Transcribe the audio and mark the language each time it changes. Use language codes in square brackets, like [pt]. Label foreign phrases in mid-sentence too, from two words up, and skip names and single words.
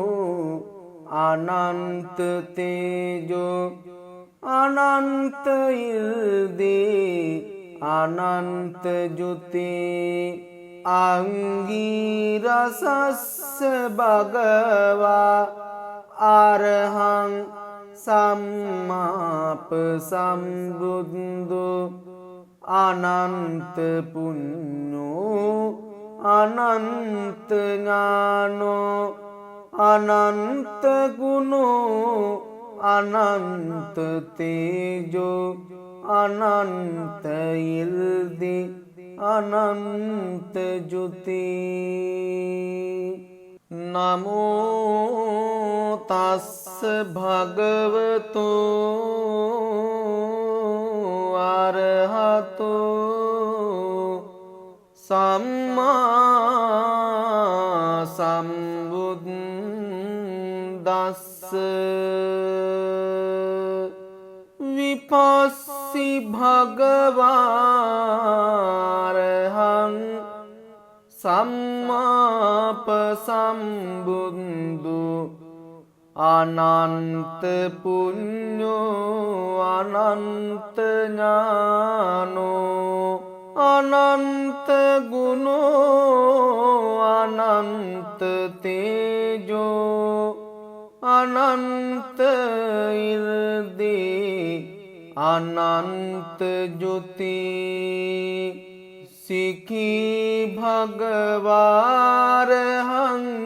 [pi] अनंत तेजो अनंत इर्दि अनंत ज्योति अंगिरसस्य भगवा अरहं सम्माप सम्बुद्धो अनंत पुण्यो अनंत ज्ञानो अनंत गुणो अनंत तेजो अनंत इर्दि अनंत ज्योति नमो तस्स भगवतो अरहतो सम्मा सम्बुद्दस्स विपस्सि भगवारहं सम्माप सम्बुद्धो अनंत पुण्यो अनंत ज्ञानो अनंत गुणो अनंत तेजो अनंत इर्दि अनंत ज्योति सिखी भगवारहं